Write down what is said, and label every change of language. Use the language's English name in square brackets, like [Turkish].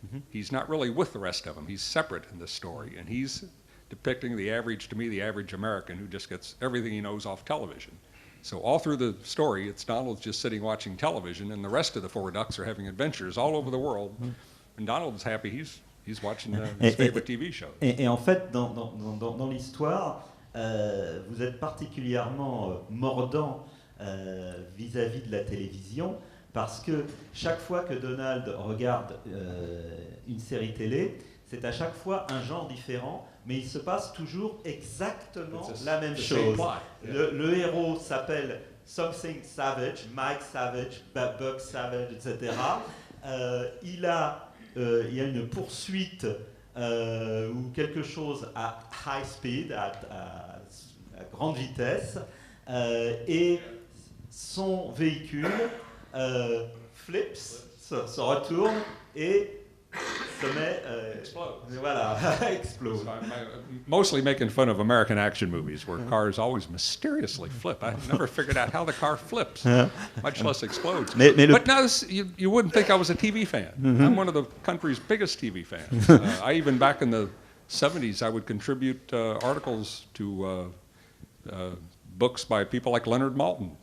[English] He's not really with the rest of them. He's separate in this story, and he's depicting the average, to me, the average American who just gets everything he knows off television. So all through the story, it's Donald just sitting watching television, and the rest of the four ducks are having adventures all over the world. And Donald's happy, he's watching his favorite TV shows. [French] Et en fait, dans l'histoire, vous êtes particulièrement mordant vis-à-vis de la télévision, parce que chaque fois que Donald regarde une série télé, c'est à chaque fois un genre différent, mais il se passe toujours exactement la même chose. Le héros s'appelle Something Savage, Mike Savage, Buck Savage, etc. Il y a une poursuite ou quelque chose à [English] high speed, [French] à grande vitesse, et son véhicule [English] flips, [French] se retourne et se met, voilà, explose. [English] So I'm mostly making fun of American action movies where cars always mysteriously flip. I never figured out how the car flips, much less explodes. But now you wouldn't think I was a TV fan. I'm one of the country's biggest TV fans. I even back in the 70s, I would contribute articles to books by people like Leonard Maltin.